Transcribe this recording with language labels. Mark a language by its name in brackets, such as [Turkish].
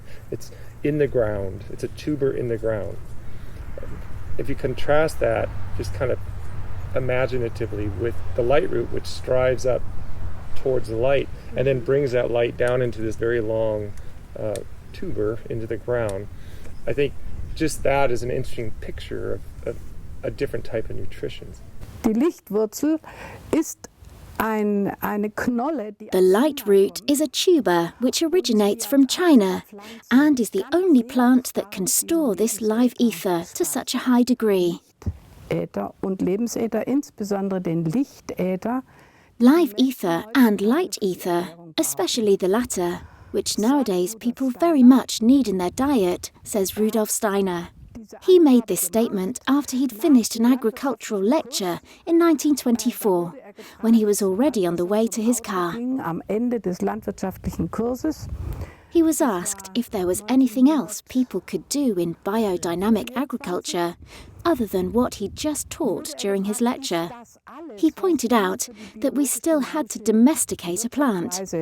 [English] It's in the ground. It's a tuber in the ground. If you contrast that, just kind of imaginatively, with the light root, which strives up towards the light and then brings that light down into this very long tuber into the ground, I think just that is an interesting picture of a different type of nutrition. [German] Die Lichtwurzel ist eine Knolle. [English] The light root is a tuber which originates from China and is the only plant that can store this live ether to such a high degree. [German] Äther und Lebensäther, insbesondere den Lichtäther. [English] Live ether and light ether, especially the latter, which nowadays people very much need in their diet, says Rudolf Steiner. He made this statement after he'd finished an agricultural lecture in 1924, when he was already on the way to his car. [German] Am Ende des landwirtschaftlichen Kurses. [English] He was asked if there was anything else people could do in biodynamic agriculture other than what he'd just taught during his lecture. He pointed out that we still had to domesticate a plant.